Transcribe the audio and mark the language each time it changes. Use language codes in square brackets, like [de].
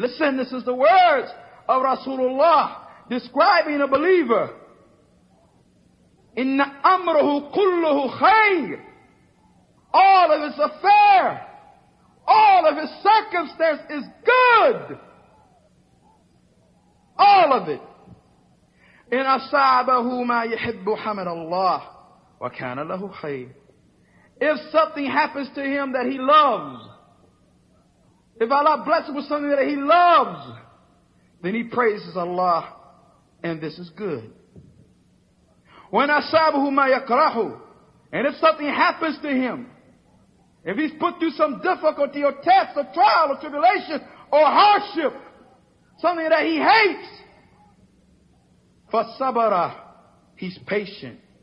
[en] Listen, this is the words of Rasulullah describing a believer. [ar] إن أمره كله خير. [en] All of his affair, all of his circumstance is good. All of it. [ar] إن أصابه ما يحب حمد الله وكان له خير. [en] If something happens to him that he loves, if Allah blesses him with something that he loves, then he praises Allah, and this is good. When [ar] أصابه ما يكره, [en] and if something happens to him, if he's put through some difficulty or test or trial or tribulation or hardship, something that he hates, [ar] فَصَبَرَ, [en] he's patient.